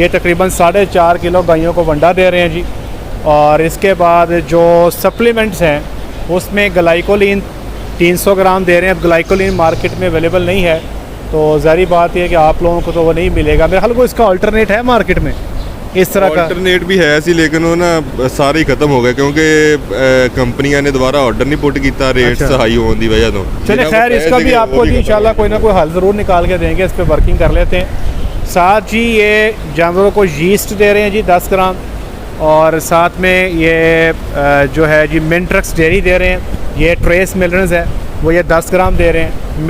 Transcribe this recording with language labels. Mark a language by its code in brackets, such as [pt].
[hi] ये तकरीबन 4.5 किलो गायों को वंडा दे रहे हैं जी। और इसके बाद जो सप्लीमेंट्स हैं उसमें ग्लाइकोलिन 300 ग्राम दे रहे हैं। अब ग्लाइकोलिन मार्केट में अवेलेबल नहीं है, तो ज़ाहिर बात है कि आप लोगों को तो वो नहीं मिलेगा। मेरे ख्याल को इसका अल्टरनेट है मार्केट में इस तरह का? [pa] ਆਲਟਰਨੇਟ ਵੀ ਹੈ ਸੀ, ਲੇਕਿਨ ਉਹ ਨਾ ਸਾਰੇ ਹੀ ਖਤਮ ਹੋ ਗਏ ਕਿਉਂਕਿ ਕੰਪਨੀਆਂ ਨੇ ਦੁਬਾਰਾ ਆਰਡਰ ਨਹੀਂ ਪੁੱਟ ਕੀਤਾ रेट्स [hi] अच्छा। [pa] ਹਾਈ ਹੋਣ ਦੀ ਵਜ੍ਹਾ ਤੋਂ। [hi] चलिए खैर इसका भी आपको जी इंशाल्लाह कोई ना कोई हल ज़रूर निकाल के देंगे, इस पर वर्किंग कर लेते हैं। साथ जी ये जानवरों को यीस्ट दे रहे हैं जी 10 ग्राम, और साथ में ये जो है जी मिंट्रिक्स डेयरी दे रहे हैं, ये ट्रेस मिनरल्स है वो ये 10 ग्राम दे रहे हैं।